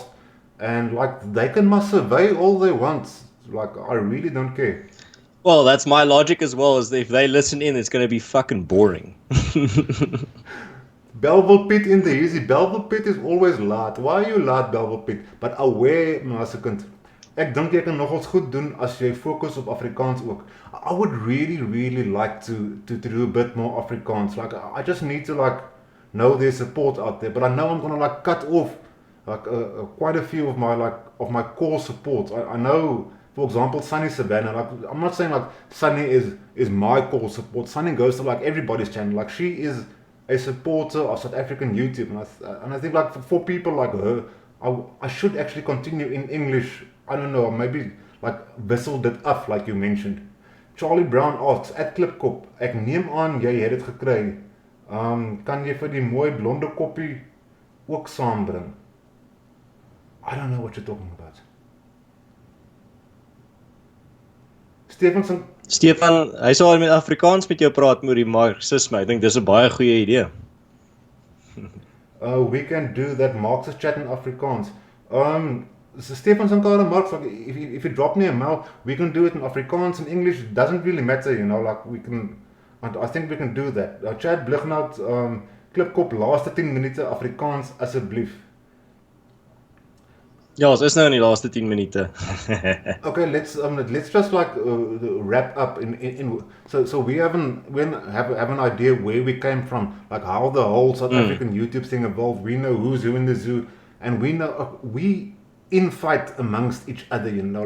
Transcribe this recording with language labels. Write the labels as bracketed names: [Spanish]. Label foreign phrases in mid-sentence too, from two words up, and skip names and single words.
[English] And like, they can must survey all they want. Like, I really don't care. Well, that's my logic as well, is that if they listen in, it's going to be fucking boring. Belleville Pit in the easy. Belleville Pit is always laat. Why are you laat, Belleville Pit? But aware, my second. [Afrikaans] Ek dink jy kan nogals goed doen as jy fokus op Afrikaans ook. [English] I would really like to do a bit more Afrikaans. Like, I just need to like know there's support out there. But I know I'm gonna like cut off like quite a few of my core support. I know, for example, Sunny Savannah. Like, I'm not saying like Sunny is my core support. Sunny goes to like everybody's channel. Like, she is a supporter of South African YouTube, and I think like for people like her, I should actually continue in English. I don't know, maybe like [Afrikaans] wissel dit af, [English] like you mentioned. [Afrikaans] Charlie Brown [English] asks, at [Afrikaans] Klipkop, ek neem aan jy het dit gekry. Kan jy vir die mooi blonde koppie ook saambring? [English] I don't know what you're talking about. [Afrikaans] Stefan, hy sal met Afrikaans met jou praat oor die marxisme. Ek dink dis 'n baie goeie idee. [English] We can do that Marxist chat in Afrikaans. So Stefan Sankara Marx, like, if you drop me a mail, we can do it in Afrikaans and English. It doesn't really matter, you know. Like, we can, and I think we can do that. [Afrikaans] Chad Blighnout, Klipkop, laaste 10 minute Afrikaans asseblief. Ja, ons is nou in die laaste 10 minute. [English] Okay, let's just like wrap up so we have an idea where we came from, like how the whole South African YouTube thing evolved. We know who's who in the zoo, and we know we infight amongst each other, you know.